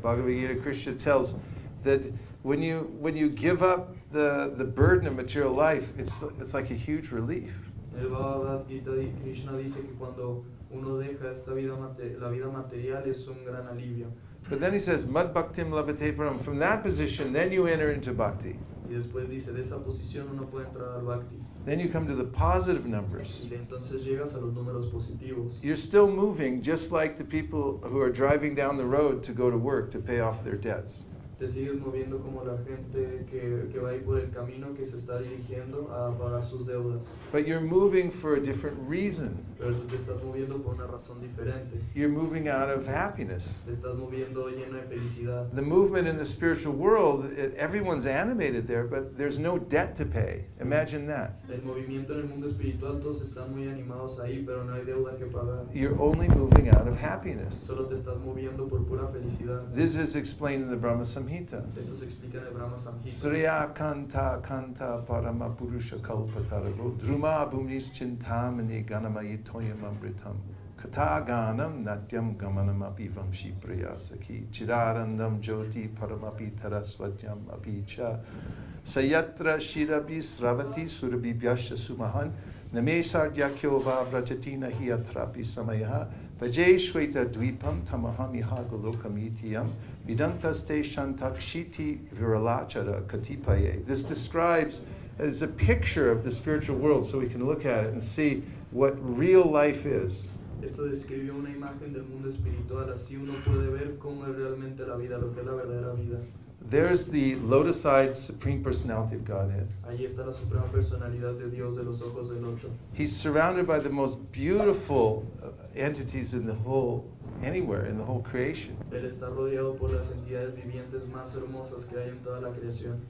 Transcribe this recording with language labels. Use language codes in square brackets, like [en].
[en] Bhagavad Gita Krishna tells that when you give up the burden of material life, it's like a huge relief. [es] El Bhagavad Gita Krishna dice que cuando uno deja esta vida la vida material es un gran alivio. [en] But then he says, [sa] mad bhaktim labhate param. [en] From that position, then you enter into bhakti. [es] Y después dice, de esa posición uno puede entrar al Bhakti. [en] Then you come to the positive numbers. [es] Y entonces llegas a los números positivos. [en] You're still moving just like the people who are driving down the road to go to work to pay off their debts. [es] Te sigues moviendo como la gente que va a ir por el camino que se está dirigiendo a pagar sus deudas. [en] But you're moving for a different reason. [es] Pero tú te estás moviendo por una razón diferente. [en] You're moving out of happiness. [es] Te estás moviendo lleno de felicidad. [en] The movement in the spiritual world, everyone's animated there, but there's no debt to pay. Imagine that. [es] El movimiento en el mundo espiritual, todos están muy animados ahí, pero no hay deuda que pagar. [en] You're only moving out of happiness. [es] Solo te estás moviendo por pura felicidad. [en] This is explained in the Brahma Samhita. [es] Esto se explica en el Brahma Samhita. [sa] Sriya kanta kanta parama purusha kalpataravo druma bhumnis chintamani ganamayi toyam amritam kata ganam natyam gamanam api vamshi prayasaki chirarandam jyoti paramapi tarasvadyam api cha sayatra shirabi sravati surabhi vyasya sumahan namesar yakyova vrajatina hiyatrapi samayaha Vajay Shweta Dvipam Tamahamiha Golokamitiyam Vidantaste Shantakshiti Viralachara Katipaye. [en] This describes as a picture of the spiritual world so we can look at it and see what real life is. [es] Esto describe una imagen del mundo espiritual, así uno puede ver cómo es realmente la vida, lo que es la verdadera vida. [en] There's the lotus-eyed Supreme Personality of Godhead. [es] Ahí está la suprema personalidad de Dios de los ojos del loto. [en] He's surrounded by the most beautiful entities in the whole, anywhere in the whole creation, [es] Él está rodeado por las entidades vivientes más hermosas que hay en toda la creación,